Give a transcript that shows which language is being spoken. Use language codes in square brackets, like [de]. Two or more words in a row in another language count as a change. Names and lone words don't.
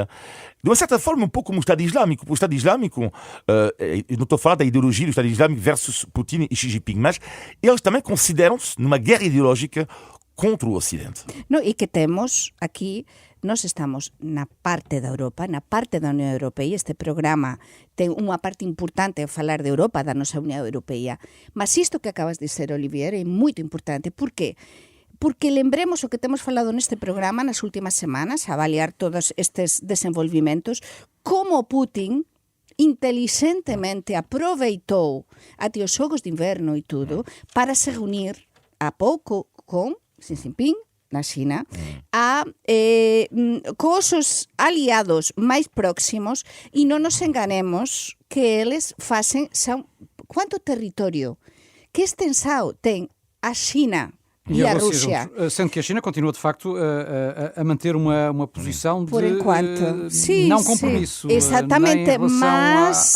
[pt] De uma certa forma, um pouco como o Estado Islâmico. O Estado Islâmico, eu não estou a falar da ideologia do Estado Islâmico versus Putin e Xi Jinping, mas eles também consideram-se numa guerra ideológica contra o Ocidente. No, e que temos aqui, nós estamos na parte da Europa, na parte da União Europeia. [gl] Este programa tem unha parte importante a falar de Europa, da nosa Unión Europeia. [pt] Mas isto que acabas de dizer, Olivier, é moito importante. Por qué? Porque lembremos o que temos falado neste programa nas últimas semanas, a avaliar todos estes desenvolvimentos, como Putin inteligentemente aproveitou até os xogos de inverno e tudo para se reunir a pouco con Xi Jinping na China, [gl] cos seus aliados máis próximos, e non nos enganemos que eles facen quanto territorio, que extensão tem a China e a Rússia. [pt] Sendo que a China continua, de facto, a manter uma posição por de enquanto. Sim, não compromisso. Exatamente, nem em relação mas